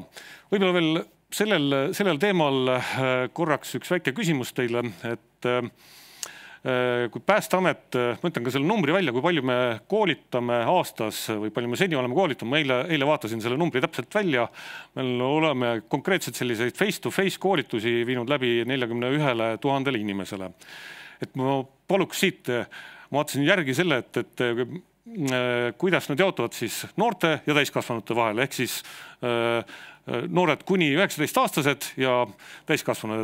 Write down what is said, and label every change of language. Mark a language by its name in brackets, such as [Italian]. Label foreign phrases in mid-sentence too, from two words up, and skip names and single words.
[Estonian] Võib-olla veel sellel teemal korraks üks väike küsimus teile, et kui Päästeamet, ma ütlen ka selle numbri välja, kui palju me koolitame aastas või palju me seni oleme koolitanud, ma eile vaatasin selle numbri täpselt välja, me oleme konkreetselt selliseid [English] face-to-face [Estonian] koolitusi viinud läbi 41 000 inimesele. Et ma paluks siit, ma vaatasin järgi selle, et kuidas nad jaotuvad siis noorte ja täiskasvanute vahel, ehk siis noored kuni 19-aastased ja täiskasvanud.